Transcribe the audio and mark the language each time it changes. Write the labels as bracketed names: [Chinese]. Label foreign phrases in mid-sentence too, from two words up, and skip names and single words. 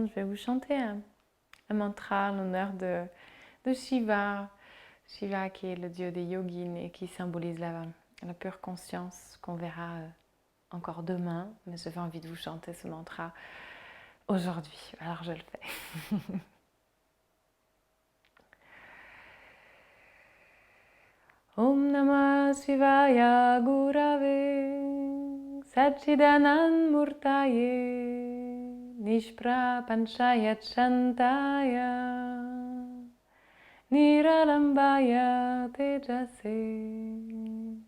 [French] Je vais vous chanter un mantra en l'honneur de Shiva. Shiva qui est le dieu des yogis et qui symbolise la pure conscience qu'on verra encore demain. Mais j'avais envie de vous chanter ce mantra aujourd'hui. Alors je le fais. [Sanskrit] ॐ नमः शिवाय गुरवे सच्चिदानन्द मूर्तये निष्प्र पंचायत शान्ताय निरालम्बाय तेजसे.